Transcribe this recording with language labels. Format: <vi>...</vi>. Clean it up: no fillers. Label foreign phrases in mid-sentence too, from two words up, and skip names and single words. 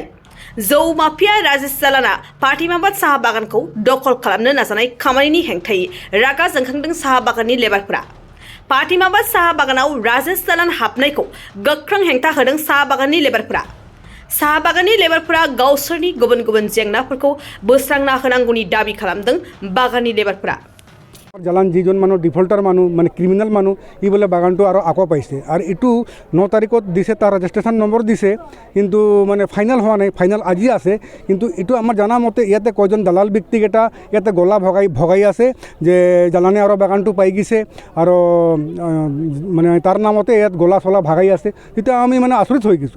<brx>जौ माफिया राजेश सालाना फातिमाबाद साहा बागानखौ दखल खालामनो नाजानाय खामानिनि हेंथायै रागा जोंखांदों साहा बागाननि लेबारफोरा। फातिमाबाद साहा बागानाव राजेश सालान हाबनायखौ गोख्रों हेंथा होदों साहा बागाननि लेबारफोरा। साहा बागाननि लेबारफोरा गावसोरनि गुबुन गुबुन जेंनाफोरखौ बोस्रांना होनांगौनि दाबि खालामदों बागाननि लेबारफोरा।</brx> <as>জালান যিজন মানুহ ডিফল্টাৰ মানুহ মানে ক্ৰিমিনেল মানুহ ই বোলে বাগানটো আৰু আকৌ পাইছে আৰু এইটো 9 তাৰিখত দিছে তাৰ ৰেজিষ্ট্ৰেশ্যন নম্বৰ দিছে কিন্তু মানে ফাইনেল হোৱা নাই ফাইনেল আজি আছে কিন্তু এইটো আমাৰ জানা মতে ইয়াতে কয়জন দালাল ব্যক্তিকেইটা ইয়াতে গলা ভগাই আছে যে জালানে আৰু বাগানটো পাই গৈছে আৰু মানে তাৰ নামতে ইয়াত গলা চলা ভগাই আছে তেতিয়া আমি মানে আচৰিত হৈ গৈছোঁ।</as>